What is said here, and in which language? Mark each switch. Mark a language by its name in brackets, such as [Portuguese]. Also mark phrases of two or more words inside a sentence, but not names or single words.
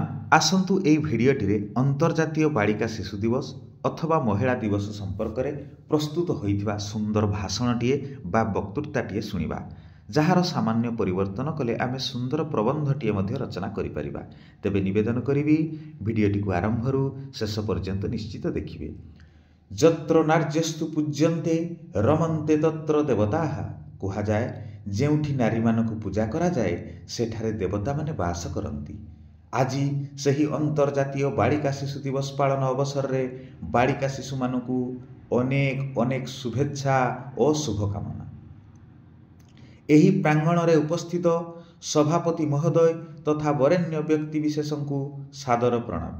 [Odia] ଆସନ୍ତୁ ଏହି ଭିଡିଓଟି ଅନ୍ତର୍ଜାତୀୟ ବାଳିକା ଶିଶୁ ଦିବସ ଅଥବା ମହିଳା ଦିବସ ସମ୍ପର୍କ ରେ ପ୍ରସ୍ତୁତ ହୋଇଥିବା ସୁନ୍ଦର ଭାଷଣଟିଏ ବା ବକ୍ତୃତାଟିଏ ଶୁଣିବା, ଯାର ସାମାନ୍ୟ ପରିବର୍ତ୍ତନ କଲେ ଆମେ ସୁନ୍ଦର ପ୍ରବନ୍ଧଟିଏ ମଧ୍ୟ ରଚନା କରି ପାରିବା। ତେବେ ନିବେଦନ କରିବି ଭିଡିଓଟି କୁ ଆରମ୍ଭରୁ ଶେଷ ପର୍ଯ୍ୟନ୍ତ ନିଶ୍ଚିତ ଦେଖିବେ। [Sanskrit] जत्र नार्यस्तु पूज्यन्ते रमन्ते तत्र देवताः [Odia] କୁହା ଯାଏ, ଯେଉଁଠି ନାରୀ ମାନଙ୍କୁ ପୂଜା କରା ଯାଏ ସେଠାରେ ଦେବତା ମାନେ ବାସ କରନ୍ତି। ଆଜି ସହି ଅନ୍ତର୍ଜାତୀୟ ବାଳିକା ଶିଶୁ ଦିବସ ପାଳନ ଅବସର ରେ ବାଳିକା ଶିଶୁ ମାନଙ୍କୁ ଅନେକ ଅନେକ ଶୁଭେଚ୍ଛା ଓ ଶୁଭକାମନା। ଏହି ପ୍ରାଙ୍ଗଣ ରେ ଉପସ୍ଥିତ ସଭାପତି ମହୋଦୟ ତଥା ବରେଣ୍ୟ ବ୍ୟକ୍ତି ବିଶେଷ କୁ ସାଦର ପ୍ରଣାମ।